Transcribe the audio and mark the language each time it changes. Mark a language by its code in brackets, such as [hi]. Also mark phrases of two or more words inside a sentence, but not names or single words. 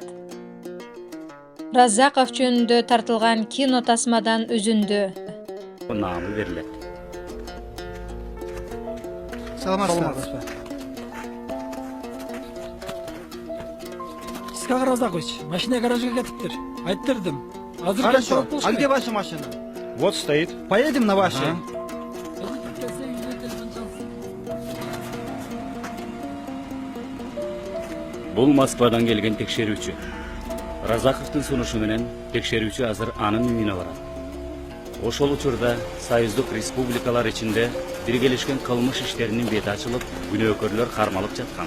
[ky] Разаков жөнүндө тартылган кино тасмадан үзүндү. Намы берилет. Саламатсызбы? Искак Разакович, машина гаражга кетиптир. Айттырдым. Азыр [ru] Хорошо. А где ваша машина? Вот стоит. Поедем на вашей. [ky] Бул Москвадан келген текшерүүчү. Разаковдун сунушу менен текшерүүчү азыр анын үйүнө барат. Ошол учурда Союздук республикалар ичинде биргелешкен кылмыш иштеринин бети ачылып, күнөөкөрлөр кармалып жаткан.